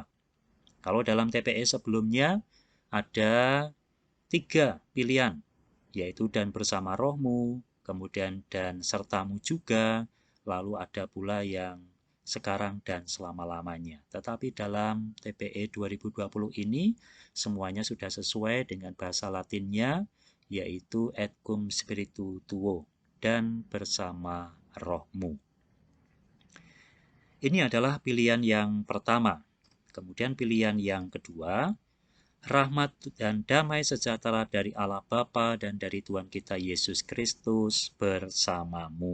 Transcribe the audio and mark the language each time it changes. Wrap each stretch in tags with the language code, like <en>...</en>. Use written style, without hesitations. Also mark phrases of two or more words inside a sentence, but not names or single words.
<id>Kalau dalam TPE sebelumnya ada 3 pilihan, yaitu dan bersama rohmu, kemudian dan sertamu juga, lalu ada pula yang sekarang dan selama-lamanya. Tetapi dalam TPE 2020 ini semuanya sudah sesuai dengan bahasa Latinnya, yaitu</id> <la>et cum spiritu tuo,</la> <id>dan bersama rohmu. Ini adalah pilihan yang pertama. Kemudian pilihan yang kedua, rahmat dan damai sejahtera dari Allah Bapa dan dari Tuhan kita Yesus Kristus bersamamu.</id>